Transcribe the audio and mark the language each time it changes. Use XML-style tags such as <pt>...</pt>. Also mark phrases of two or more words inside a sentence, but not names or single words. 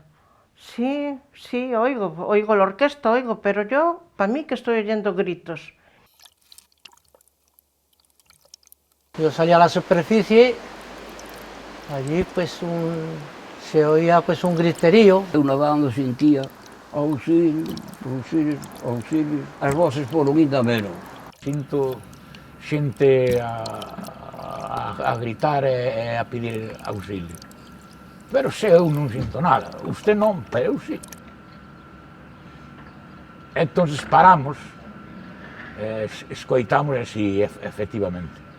<es>Sí, oigo la orquesta, pero yo, para mí que estoy oyendo gritos. Yo salí a la superficie, allí pues se oía pues un griterío.</es> <gl>Eu nadando sentía auxilio, auxilio, auxilio, as voces foron ainda menos. Sinto xente a gritar e a pedir auxilio. Pero se eu non sinto nada, usted non, pero eu sí. Entón paramos, escoitamos e sí, efectivamente.</gl>